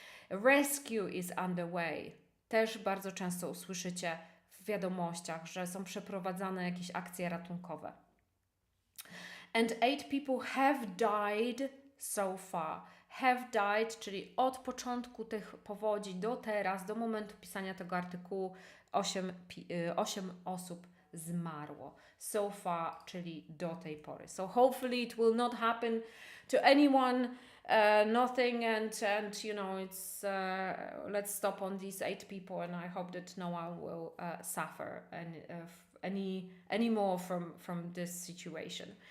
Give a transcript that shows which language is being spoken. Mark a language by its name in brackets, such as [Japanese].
[English] Rescue is underway. [Polish] Też bardzo często usłyszycie w wiadomościach, że są przeprowadzane jakieś akcje ratunkowe. [English] And 8 people have died so far. Have died, [Polish] czyli od początku tych powodzi do teraz, do momentu pisania tego artykułu 8 osób zmarło. [English] So far, [Polish] czyli do tej pory. [English] So hopefully it will not happen to anyone, nothing, and you know, it's let's stop on these 8 people, and I hope that no one will suffer any more from this situation.